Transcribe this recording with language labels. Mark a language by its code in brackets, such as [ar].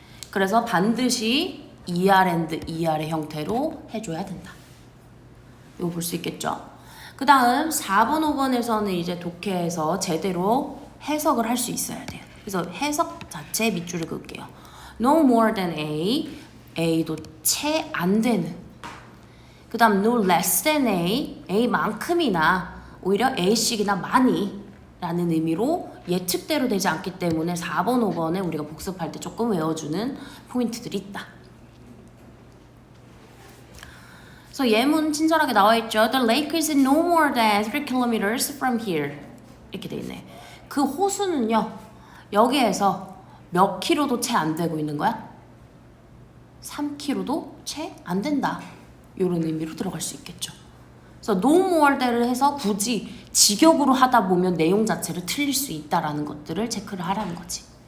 [ko] 그래서 반드시 ER and ER의 형태로 해줘야 된다. 이거 볼 수 있겠죠? 그 다음 4번, 5번에서는 이제 독해에서 제대로 해석을 할 수 있어야 돼요. 그래서 해석 자체에 밑줄을 그을게요. No more than A, A도 채 안 되는. 그 다음 no less than A, A만큼이나 오히려 A씩이나 많이 라는 의미로 예측대로 되지 않기 때문에 4번, 5번에 우리가 복습할 때 조금 외워주는 포인트들이 있다. 그래서 예문 친절하게 나와있죠. [en] The lake is no more than 3 kilometers from here. [ko] 이렇게 돼 있네. 그 호수는요. 여기에서 몇 킬로도 채 안 되고 있는 거야? 3km도 채 안 된다. 이런 의미로 들어갈 수 있겠죠. 그래서 no more than을 해서 굳이 직역으로 하다 보면 내용 자체를 틀릴 수 있다라는 것들을 체크를 하라는 거지.